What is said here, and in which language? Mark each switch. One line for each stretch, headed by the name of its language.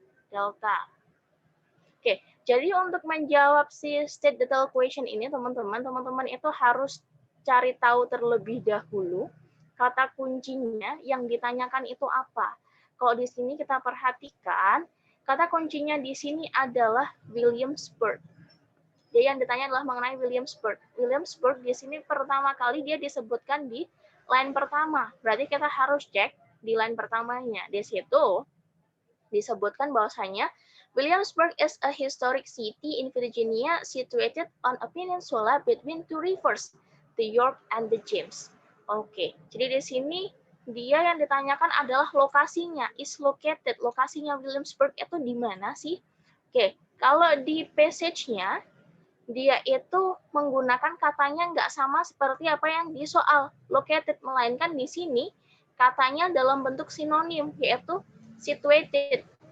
Indonesian: Oke, jadi untuk menjawab si state detail question ini, teman-teman itu harus cari tahu terlebih dahulu kata kuncinya yang ditanyakan itu apa. Kalau di sini kita perhatikan, kata kuncinya di sini adalah Williamsburg. Jadi yang ditanya adalah mengenai Williamsburg. Williamsburg di sini pertama kali dia disebutkan di line pertama. Berarti kita harus cek di line pertamanya. Di situ disebutkan bahwasanya
English: Williamsburg is a historic city in Virginia situated on a peninsula between two rivers, the York and the James.
Indonesian: Oke, jadi di sini dia yang ditanyakan adalah lokasinya,
English: is located.
Indonesian: Lokasinya Williamsburg itu di mana sih? Oke, kalau di passage-nya dia itu menggunakan katanya nggak sama seperti apa yang di soal located, melainkan di sini katanya dalam bentuk sinonim, yaitu situated.